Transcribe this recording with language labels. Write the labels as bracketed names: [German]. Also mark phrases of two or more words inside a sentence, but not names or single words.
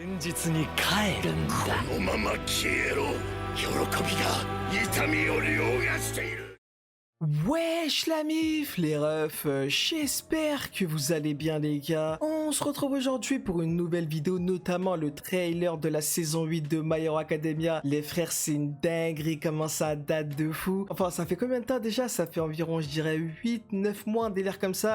[Japanese] 実に帰るんだ。このまま消えろ。喜びが痛みを凌駕している。 [French] Wesh la mif, les refs, j'espère que vous allez bien les gars. On se retrouve aujourd'hui pour une nouvelle vidéo, notamment le trailer de la saison 8 de My Hero Academia. Les frères, c'est une dinguerie, comment ça date de fou. Enfin, ça fait combien de temps déjà? Ça fait environ, je dirais, 8-9 mois, un délire comme ça.